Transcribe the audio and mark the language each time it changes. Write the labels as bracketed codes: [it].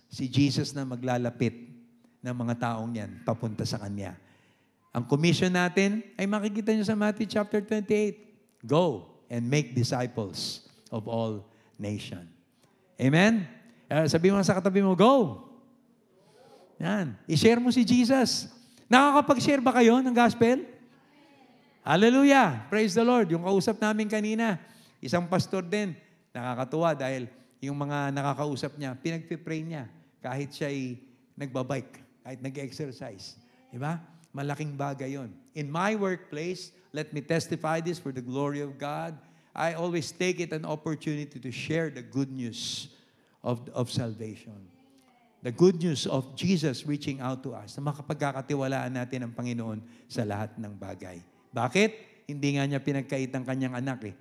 [tl] Si Jesus na maglalapit ng mga taong yan papunta sa Kanya. Ang commission natin ay makikita nyo sa Matthew chapter 28. [en] Go and make disciples of all nations. [tl] Amen? Sabi mo sa katabi mo, go! Yan. I-share mo si Jesus. Nakakapag-share ba kayo ng gospel? [en] Hallelujah! Praise the Lord. [tl] Yung kausap namin kanina, isang pastor din, nakakatuwa dahil yung mga nakakausap niya, pinagpipray niya kahit siya'y nagbabike, kahit nag-exercise. Diba? Malaking bagay yon. [en] In my workplace, let me testify this for the glory of God, I always take it an opportunity to share the good news of salvation. The good news of Jesus reaching out to us, [tl] na makapagkakatiwalaan natin ang Panginoon sa lahat ng bagay. Bakit? Hindi nga niya pinagkait ang kanyang anak eh.